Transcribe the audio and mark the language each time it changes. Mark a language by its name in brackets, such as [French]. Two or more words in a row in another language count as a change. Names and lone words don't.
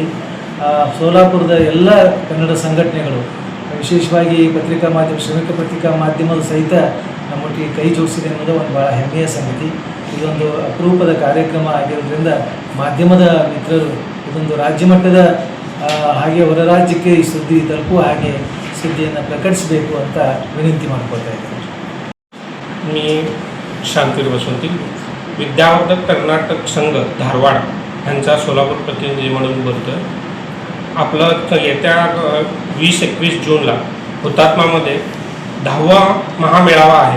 [Kannada] ಸೋಲಾಪುರದ ಎಲ್ಲ ಕನ್ನಡ ಸಂಘಟನೆಗಳು, ವಿಶೇಷವಾಗಿ ಪತ್ರಿಕಾ ಮಾಧ್ಯಮ, ಶ್ರಮಿಕ ಪತ್ರಿಕಾ ಮಾಧ್ಯಮದ ಸಹಿತ ನಮ್ಮೊಟ್ಟಿಗೆ ಕೈ ಜೋಡಿಸಿದೆ ಅನ್ನೋದು ಒಂದು ಭಾಳ ಹೆಮ್ಮೆಯ ಸಂಗತಿ. ಇದೊಂದು ಅಪರೂಪದ ಕಾರ್ಯಕ್ರಮ ಆಗಿರೋದ್ರಿಂದ ಮಾಧ್ಯಮದ ಮಿತ್ರರು ಇದೊಂದು ರಾಜ್ಯ ಮಟ್ಟದ ಹಾಗೆ ಹೊರ ರಾಜ್ಯಕ್ಕೆ ಈ ಸುದ್ದಿ ತಲುಪುವ ಹಾಗೆ ಸುದ್ದಿಯನ್ನು ಪ್ರಕಟಿಸಬೇಕು ಅಂತ ವಿನಂತಿ ಮಾಡ್ಕೊಳ್ತಾ ಇದ್ದೀನಿ. [Marathi] मी शांती वसंती, विद्यावर्धक कर्नाटक संघ धारवाड यांचा सोलापूर प्रतिनिधी म्हणून बोलतो आहे. आपलं येत्या 20-21 जूनला हुतात्मामध्ये 10वा महामेळावा आहे.